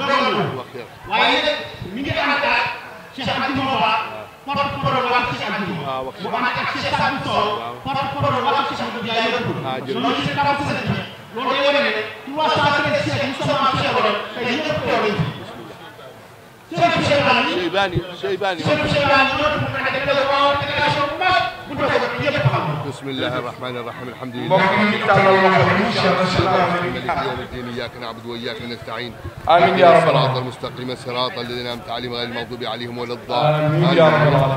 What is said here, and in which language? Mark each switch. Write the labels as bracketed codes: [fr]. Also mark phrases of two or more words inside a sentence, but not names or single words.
[wo] waaye nag mi ngi ànd ak Cheikh Abdou Ba porte-parole wax Cheikh Abdou bu ànd ak Cheikh Sadou Sow porte-parole wax Cheikh Abdou Ndiaye loolu ci tabax sëñ bi loolu day wane ne 313 Cheikh Moustapha Cheikh Wala tey ñëpp teew nañ [ar] Cheybani بسم الله الرحمن الرحيم الحمد لله مالك يوم الدين اياك نعبد واياك نستعين امين يا رب الصراط المستقيم الصراط الذين انعمت عليهم غير المغضوب عليهم ولا الضالين امين يا رب